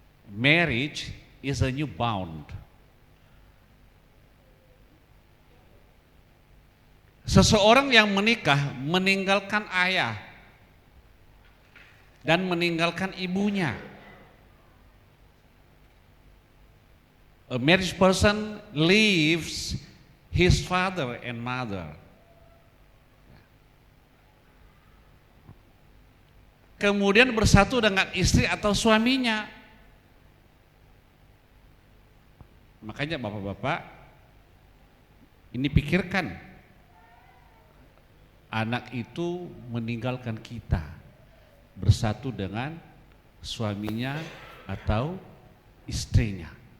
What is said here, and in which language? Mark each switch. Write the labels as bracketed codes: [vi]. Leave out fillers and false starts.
[en] Marriage is a new bond. [id] Seseorang yang menikah meninggalkan ayah dan meninggalkan ibunya. [en] A married person leaves his father and mother. [id] Kemudian bersatu dengan istri atau suaminya. Makanya bapak-bapak, ini pikirkan, anak itu meninggalkan kita, bersatu dengan suaminya atau istrinya.